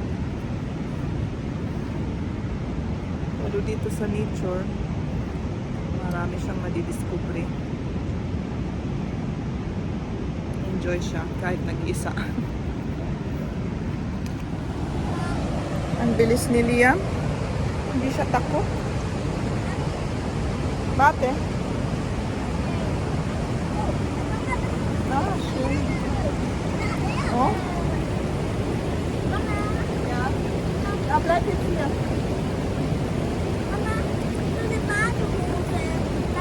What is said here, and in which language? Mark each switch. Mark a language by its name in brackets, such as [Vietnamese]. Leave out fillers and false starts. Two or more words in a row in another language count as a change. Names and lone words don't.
[Filipino] Pero dito sa nature, marami siyang madidiscovery. Enjoy siya kahit nag-isa. Ang bilis ni Liam. Hindi siya takot. Bate? [German] Ah, schön. Oh? Ja, bleib jetzt hier. Mama, ich will eine Badehose.